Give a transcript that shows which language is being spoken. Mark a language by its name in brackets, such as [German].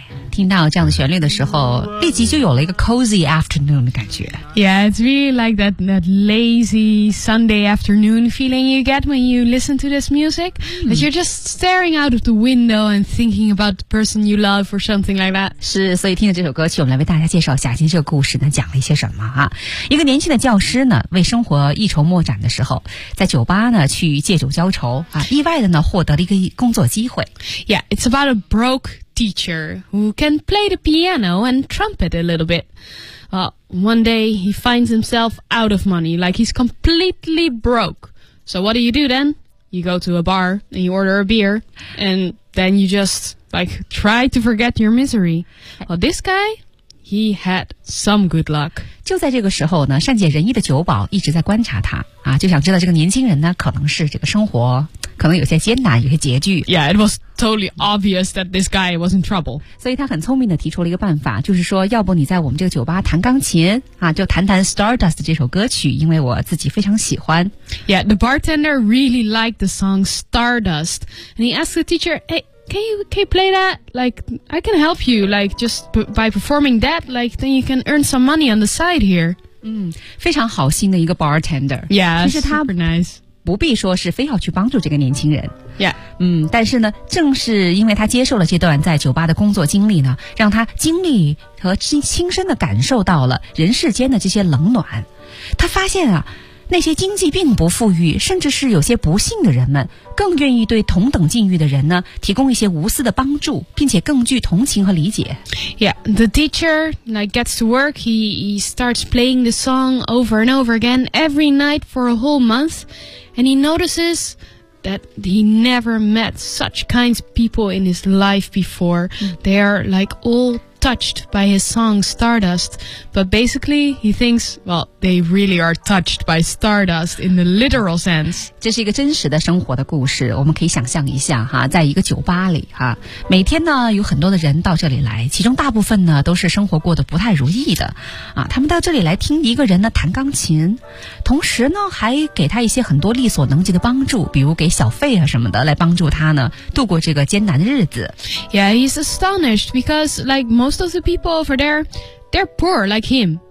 [Chinese] 听到这样的旋律的时候，立即就有了一个 [English] cozy afternoon [Chinese] 的感觉。 [English] Yeah, it's really like that lazy Sunday afternoon feeling you get when you listen to this music. That you're just staring out of the window and thinking about the person you love or something like that. [Chinese] 是，所以听了这首歌曲，我们来为大家介绍一下今天这个故事呢，讲了一些什么啊？一个年轻的教师呢，为生活一筹莫展的时候，在酒吧呢去借酒浇愁啊，意外的呢获得了一个工作机会。 [English] Yeah, it's about a broke teacher who can play the piano and trumpet a little bit. Well, one day he finds himself out of money, like he's completely broke. So what do then? You go to a bar and you order a beer, and then you just like try to forget your misery. Well, this guy, he had some good luck. [Chinese] 就在这个时候呢，善解人意的酒保一直在观察他啊，就想知道这个年轻人呢，可能是这个生活。可能有些艰难，有些拮据。 [English] Yeah, it was totally obvious that this guy was in trouble. [Chinese] 所以他很聪明地提出了一个办法，就是说，要不你在我们这个酒吧弹钢琴啊，就弹弹 Stardust 这首歌曲，因为我自己非常喜欢。 [English] Yeah, the bartender really liked the song Stardust, and he asked the teacher, "Hey, can you play that? Like, I can help you, like just by performing that, like then you can earn some money on the side here." [Chinese] 嗯，非常好心的一个 bartender. [English] Yeah, super nice. [Chinese] 不必说是非要去帮助这个年轻人。 [English] Yeah. [Chinese] 嗯，但是呢，正是因为他接受了这段在酒吧的工作经历呢，让他经历和亲身的感受到了人世间的这些冷暖。他发现啊，那些经济并不富裕，甚至是有些不幸的人们，更愿意对同等境遇的人呢，提供一些无私的帮助，并且更具同情和理解。 [English] Yeah, the teacher like gets to work. He starts playing the song over and over again every night for a whole month, and he notices that he never met such kind people in his life before. They are like all touched by his song Stardust, but basically he thinks, well, they really are touched by Stardust in the literal sense. [Chinese] 这是一个真实的生活的故事，我们可以想象一下哈，在一个酒吧里哈，每天呢有很多的人到这里来，其中大部分呢都是生活过得不太如意的啊，他们到这里来听一个人呢弹钢琴，同时呢还给他一些很多力所能及的帮助，比如给小费啊什么的，来帮助他呢度过这个艰难的日子。 [English] Yeah, he's astonished because like most of the people over there, they're poor like him.